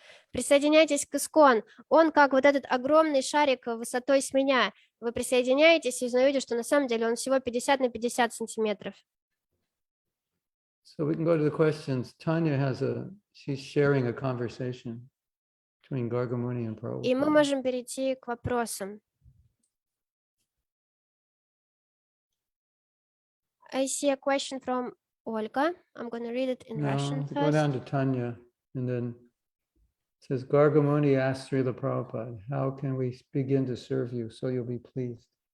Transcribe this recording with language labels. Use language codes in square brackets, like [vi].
[ru] Присоединяйтесь к ИСККОН. Он как вот этот огромный шарик высотой с меня. Вы присоединяетесь и узнаете, что на самом деле он всего 50 на 50 сантиметров. [en] So we can go to the questions. Tanya she's sharing a conversation between Gargamuni and Prabhupada. [ru] И мы можем перейти к вопросам. [en] I see a question from Olga. I'm going to read it in Russian Go first. down to Tanya, and then it says, Gargamuni asked Srila Prabhupada, how can we begin to serve you so you'll be pleased?